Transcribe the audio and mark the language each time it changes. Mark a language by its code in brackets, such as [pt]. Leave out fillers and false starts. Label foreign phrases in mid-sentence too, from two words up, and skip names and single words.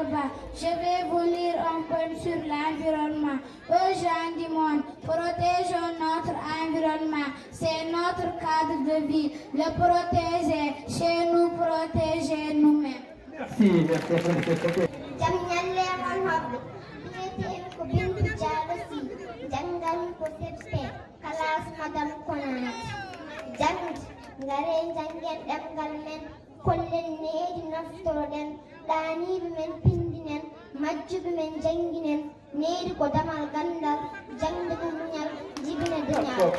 [fr] Ba. Je vais vous lire un poème sur l'environnement. Aux gens du monde, protégeons notre environnement, c'est notre cadre de vie. Le protéger, chez nous, protéger nous-mêmes. Merci, merci. [ff] Kalas madam konat jangit ngare jangen demgal men kollen needi naftoroden dani men pindinen majjubi men janginen needi ko damal gandal jangde ko munyal jibina dunya